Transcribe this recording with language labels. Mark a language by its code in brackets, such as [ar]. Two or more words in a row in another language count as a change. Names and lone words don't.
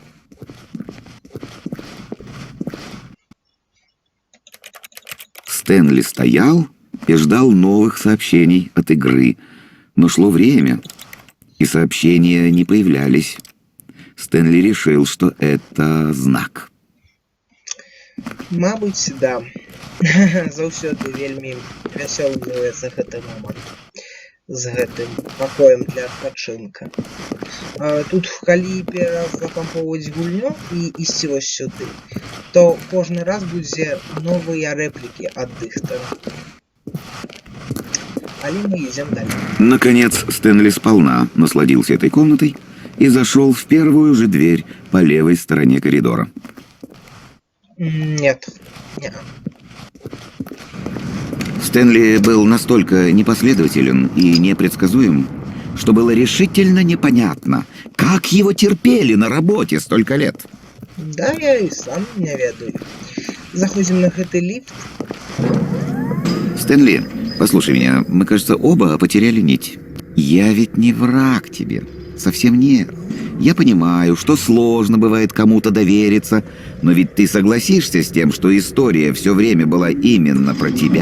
[ru] Стэнли стоял и ждал новых сообщений от игры, но шло время, и сообщения не появлялись. Стэнли решил, что это знак. [be] Мабыць, да. Заўсёды вельмі вясёлуецца гэты момант з гэтым пакоем для адпачынка. Тут, калі перазапампоўваць гульню і ісці вось сюды, то кожны раз будзе новыя рэплікі ад дыхтара. [ru] Але мы идем далее. Наконец, Стэнли сполна насладился этой комнатой и зашел в первую же дверь по левой стороне коридора. Нет. Стэнли был настолько непоследователен и непредсказуем, что было решительно непонятно, как его терпели на работе столько лет. Да, я и сам не ведаю. Заходим на гэты лифт. Стэнли, послушай меня, мы, кажется, оба потеряли нить. Я ведь не враг тебе. Совсем нет. Я понимаю, что сложно бывает кому-то довериться, но ведь ты согласишься с тем, что история все время была именно про тебя?